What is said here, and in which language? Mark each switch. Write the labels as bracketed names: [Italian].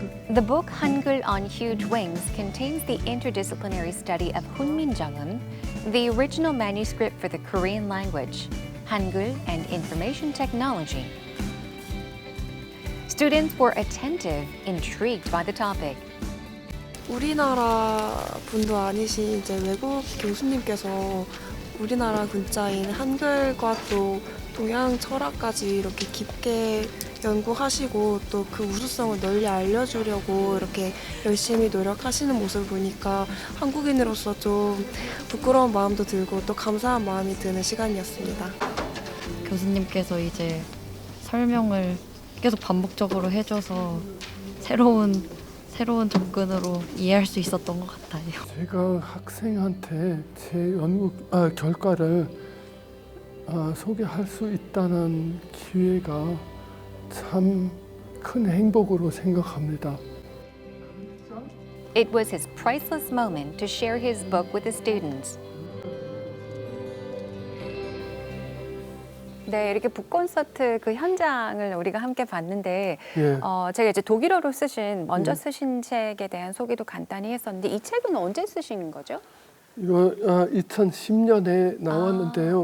[English] The book Hangul on Huge Wings contains the interdisciplinary study of Hunminjeongeum, the original manuscript for the Korean language, Hangul and information technology. Students were attentive, intrigued by the topic. [Korean] 우리나라 분도 아니신 이제 외국 교수님께서 우리나라 문자인 한글과 또 동양 철학까지 이렇게 깊게 연구하시고 또 그 우수성을 널리 알려주려고 이렇게 열심히 노력하시는 모습을 보니까 한국인으로서 좀 부끄러운 마음도 들고 또 감사한 마음이 드는 시간이었습니다. 교수님께서 이제 설명을 계속 반복적으로 해줘서 새로운 접근으로 이해할 수 있었던 것 같아요. 제가 학생한테 제 연구 결과를 소개할 수 있다는 기회가 참 큰 행복으로 생각합니다. [English] It was his priceless moment to share his book with the students. [Korean] 네, 이렇게 북콘서트 그 현장을 우리가 함께 봤는데 예. 제가 이제 독일어로 먼저 예. 쓰신 책에 대한 소개도 간단히 했었는데 이 책은 언제 쓰신 거죠? 이거 2010년에 나왔는데요.